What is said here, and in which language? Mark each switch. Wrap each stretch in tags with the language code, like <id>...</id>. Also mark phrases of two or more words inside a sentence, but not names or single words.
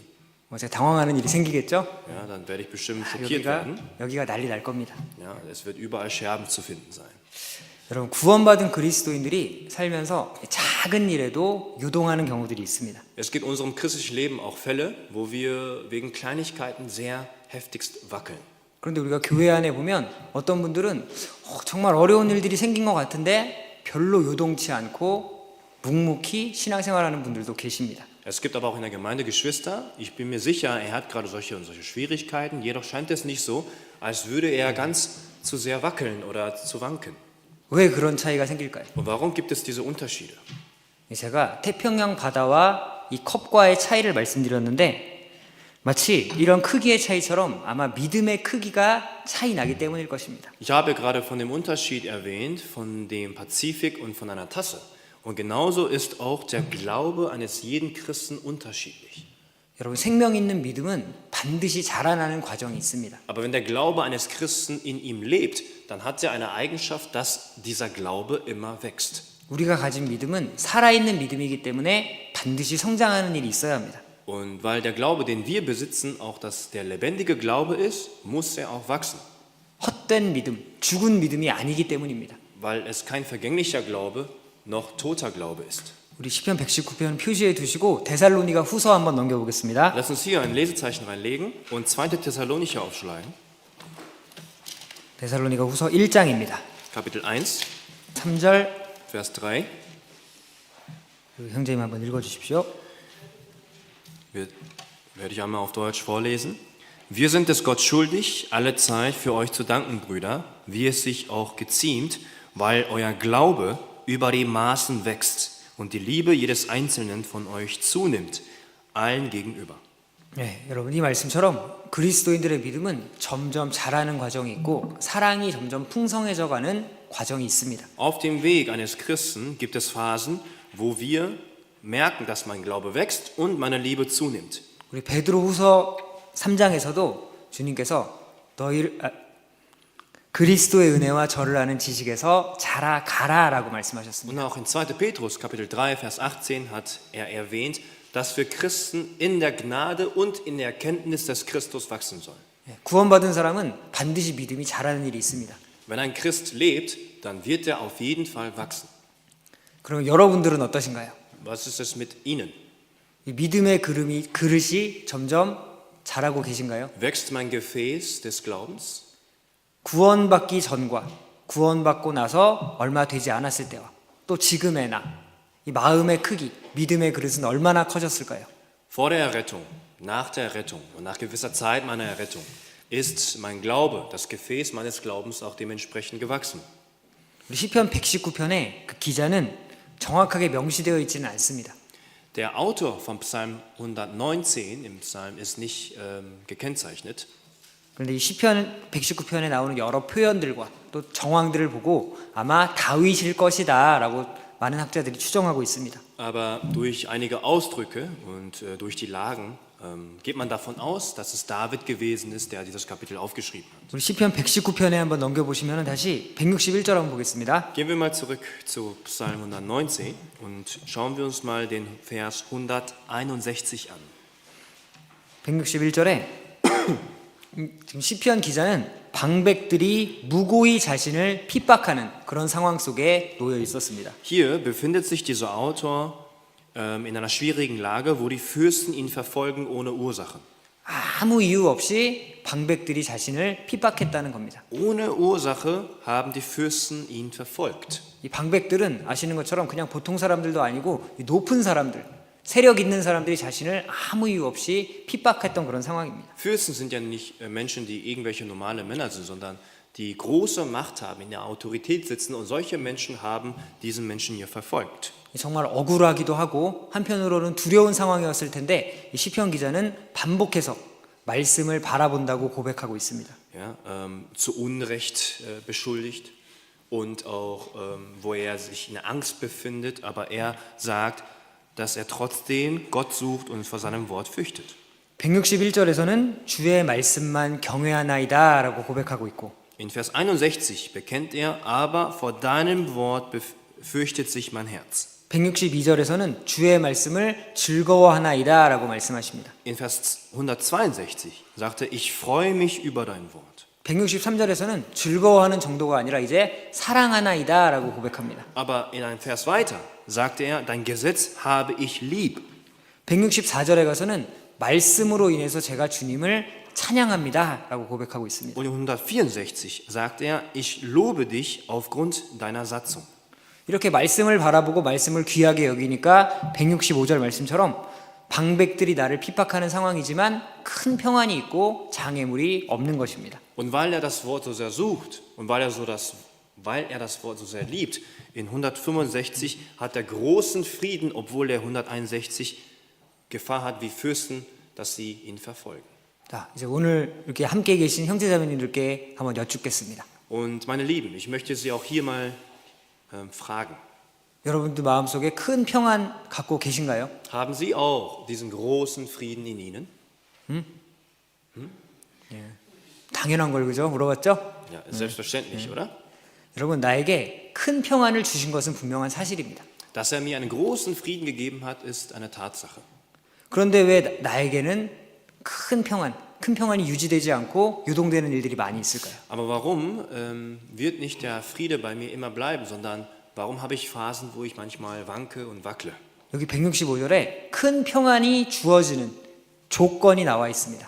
<ko>제가 당황하는 일이 생기겠죠?</ko> <de>Ja, dann werde ich bestimmt schockiert werden.</de> <ko>여기가 난리 날 겁니다.</ko> <de>Ja, es wird überall Scherben zu finden sein.</de> <ko>여러분, 구원받은 그리스도인들이 살면서 작은 일에도 요동하는 경우들이 있습니다.</ko> <de>Es gibt in unserem christlichen Leben auch Fälle, wo wir wegen Kleinigkeiten sehr heftigst wackeln.</de> <ko>그런데 우리가 교회 안에 보면 어떤 분들은 정말 어려운 일들이 생긴 것 같은데 별로 요동치 않고 묵묵히 신앙생활하는 분들도 계십니다.</ko> <de>Es gibt aber auch in der Gemeinde Geschwister, ich bin mir sicher, er hat gerade solche und solche Schwierigkeiten, jedoch scheint es nicht so, als würde er ganz zu sehr wackeln oder zu wanken.</de> <ko>왜 그런 차이가 생길까요?</ko> <de>Und warum gibt es diese Unterschiede?</de> <ko>제가 태평양 바다와 이 컵과의 차이를 말씀드렸는데 마치 이런 크기의 차이처럼 아마 믿음의 크기가 차이 나기 때문일 것입니다.</ko> <de>Ich habe gerade von dem Unterschied erwähnt, von dem Pazifik und von einer Tasse. Und genauso ist auch der Glaube eines jeden Christen unterschiedlich.</de> <ko>여러분 생명 있는 믿음은 반드시 자라나는 과정이 있습니다.</ko> <de>Aber wenn der Glaube eines Christen in ihm lebt, dann hat er eine Eigenschaft, dass dieser Glaube immer wächst.</de> <ko>우리가 가진 믿음은 살아있는 믿음이기 때문에 반드시 성장하는 일이 있어야 합니다.</ko> <de>Und weil der Glaube, den wir besitzen, auch dass der lebendige Glaube ist, muss er auch wachsen.</de> <ko>헛된 믿음, 죽은 믿음이 아니기 때문입니다.</ko> <de>Weil es kein vergänglicher Glaube noch toter Glaube ist.</de> <ko>우리 시편 119편 표시해 두시고 데살로니가 후서 한번 넘겨보겠습니다.</ko> <de>Lass uns hier ein Lesezeichen reinlegen und 2. Thessalonicher aufschlagen.</de> <ko>데살로니가 후서 1장입니다.</ko> <de>Kapitel 1,</de> <ko>3절</ko> <de>Vers 3.</de> <ko>형제님 한번 읽어주십시오.</ko> <de>Werde ich einmal auf Deutsch vorlesen. Wir sind es Gott schuldig, alle Zeit für euch zu danken, Brüder, wie es sich auch geziemt, weil euer Glaube über die Maßen wächst und die Liebe jedes Einzelnen von euch zunimmt, allen gegenüber.</de> <ko>네, 여러분 이 말씀처럼 그리스도인들의 믿음은 점점 자라는 과정이 있고 사랑이 점점 풍성해져가는 과정이 있습니다.</ko> <de>Auf dem Weg eines Christen gibt es Phasen, wo wir merken, dass mein Glaube wächst und meine Liebe zunimmt.</de> <ko>우리 베드로후서 3장에서도 주님께서 그리스도의 은혜와 저를 아는 지식에서 자라가라라고 말씀하셨습니다.</ko> <de>Und auch in 2. Petrus Kapitel 3 Vers 18 hat er erwähnt, dass wir Christen in der Gnade und in der Erkenntnis des Christus wachsen sollen.</de> <ko>구원받은 사람은 반드시 믿음이 자라는 일이 있습니다.</ko> <de>Wenn ein Christ lebt, dann wird er auf jeden Fall wachsen.</de> <ko>그럼 여러분들은 어떠신가요?</ko> <de>Was ist es mit Ihnen?</de> <ko>이 믿음의 그릇이 점점 자라고 계신가요?</ko> <de>Wächst mein Gefäß des Glaubens?</de> <ko>구원받기 전과 구원받고 나서 얼마 되지 않았을 때와 또 지금의 나, 이 마음의 크기, 믿음의 그릇은 얼마나 커졌을까요?</ko> <de>Vor der Errettung, nach der Errettung und nach gewisser Zeit meiner Errettung ist mein Glaube, das Gefäß meines Glaubens auch dementsprechend gewachsen.</de> <ko>우리 시편 119편에 그 기자는 정확하게 명시되어 있지는 않습니다.</ko> <de>Der Autor von Psalm 119 im Psalm ist nicht gekennzeichnet.</de> <ko>그런데 이 시편 119편에 나오는 여러 표현들과 또 정황들을 보고 아마 다윗일 것이다라고 많은 학자들이 추정하고 있습니다.</ko> <de>Aber durch einige Ausdrücke und durch die Lagen geht man davon aus, dass es David gewesen ist, der dieses Kapitel aufgeschrieben hat.</de> <ko>우리 시편 119편에 한번 넘겨보시면 다시 161절 한번 보겠습니다.</ko> <de>Gehen wir mal zurück zu Psalm 119 und schauen wir uns mal den Vers 161 an.</de> <ko>161절에 지금 시편 기자는 방백들이 무고히 자신을 핍박하는 그런 상황 속에 놓여 있었습니다.</ko> <de>Hier befindet sich dieser Autor in einer schwierigen Lage, wo die Fürsten ihn verfolgen ohne Ursache.</de> <ko>아무 이유 없이 방백들이 자신을 핍박했다는 겁니다.</ko> <de>Ohne Ursache haben die Fürsten ihn verfolgt.</de> <ko>이 방백들은 아시는 것처럼 그냥 보통 사람들도 아니고 이 높은 사람들, 세력 있는 사람들이 자신을 아무 이유 없이 핍박했던 그런 상황입니다.</ko> <de>Fürsten sind ja nicht Menschen, die irgendwelche normale Männer sind, sondern die große Macht haben, in der Autorität sitzen und solche Menschen haben diesen Menschen hier verfolgt.</de> <ko>정말 억울하기도 하고 한편으로는 두려운 상황이었을 텐데 이 시편 기자는 반복해서 말씀을 바라본다고 고백하고 있습니다.</ko> <de>Ja, zu Unrecht beschuldigt und auch wo er sich in Angst befindet, aber er sagt, dass er trotzdem Gott sucht und vor seinem Wort fürchtet.</de> <ko>161절에서는 주의 말씀만 경외하나이다 라고 고백하고 있고</ko> <de>In Vers 61 bekennt er, aber vor deinem Wort fürchtet sich mein Herz.</de> <ko>162절에서는 주의 말씀을 즐거워하나이다 라고 말씀하십니다.</ko> <de>In Vers 162 sagt er, ich freue mich über dein Wort.</de> <ko>163절에서는 즐거워하는 정도가 아니라 이제 사랑하나이다 라고 고백합니다.</ko> <de>Aber in einem Vers weiter sagte er, dein Gesetz habe ich lieb.</de> <ko>164절에 가서는 말씀으로 인해서 제가 주님을 찬양합니다 라고 고백하고 있습니다.</ko> <de>Und in 164 sagt er, ich lobe dich aufgrund deiner Satzung.</de> <ko>이렇게 말씀을 바라보고 말씀을 귀하게 여기니까 165절 말씀처럼 방백들이 나를 핍박하는 상황이지만 큰 평안이 있고 장애물이 없는 것입니다.</ko> <de>Und weil er das Wort so sehr sucht und weil er das Wort so sehr liebt, in 165 hat er großen Frieden, obwohl er 161 Gefahr hat wie Fürsten, dass sie ihn verfolgen.</de> <ko>자, 이제 오늘 이렇게 함께 계신 형제자매님들께 한번 여쭙겠습니다.</ko> <de>Und meine Lieben, ich möchte Sie auch hier mal fragen.</de> <ko>여러분들 마음속에 큰 평안 갖고 계신가요?</ko> <de>Haben Sie auch diesen großen Frieden in Ihnen?</de> <ko>당연한 걸 그죠? 물어봤죠?</ko> <de>Ja, selbstverständlich, oder?</de> <ko>여러분 나에게 큰 평안을 주신 것은 분명한 사실입니다.</ko> <de>Dass er mir einen großen Frieden gegeben hat, ist eine Tatsache.</de> <ko>그런데 왜 나에게는 큰 평안이 유지되지 않고 유동되는 일들이 많이 있을까요?</ko> <de>Aber warum wird nicht der Friede bei mir immer bleiben, sondern warum habe ich Phasen, wo ich manchmal wanke und wackle?</de> <ko>여기 165절에 큰 평안이 주어지는 조건이 나와 있습니다.</ko>